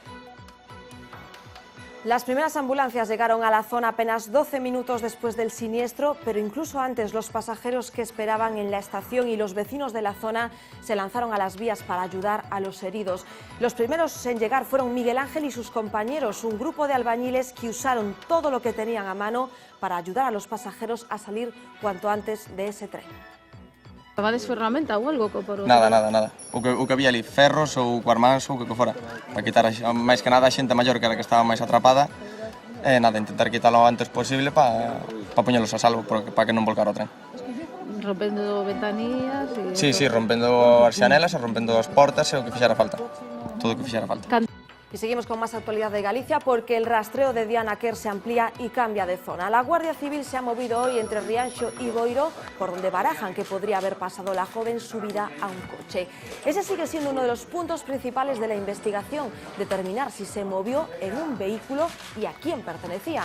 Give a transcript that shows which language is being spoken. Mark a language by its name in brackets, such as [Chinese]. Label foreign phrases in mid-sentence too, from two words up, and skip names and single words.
[Spanish] Las primeras ambulancias llegaron a la zona apenas 12 minutos después del siniestro, pero incluso antes los pasajeros que esperaban en la estación y los vecinos de la zona se lanzaron a las vías para ayudar a los heridos. Los primeros en llegar fueron Miguel Ángel y sus compañeros, un grupo de albañiles que usaron todo lo que tenían a mano para ayudar a los pasajeros a salir cuanto antes de ese tren. [Galician] Levades ferramenta ou algo? Nada. O que había ali, ferros ou cuarmáns ou o que fora. Para quitar, máis que nada, a xente maior que era que estaba máis atrapada. E nada, intentar quitalo o antes posible para poñelos a salvo, para que non volcara o tren. Rompendo ventanillas? Sí, rompendo as xanelas e rompendo as portas e o que fixera falta. Todo o que fixera falta. [Spanish] Y seguimos con más actualidad de Galicia porque el rastreo de Diana Quer se amplía y cambia de zona. La Guardia Civil se ha movido hoy entre Rianxo y Boiro, por donde barajan que podría haber pasado la joven subida a un coche. Ese sigue siendo uno de los puntos principales de la investigación, determinar si se movió en un vehículo y a quién pertenecía.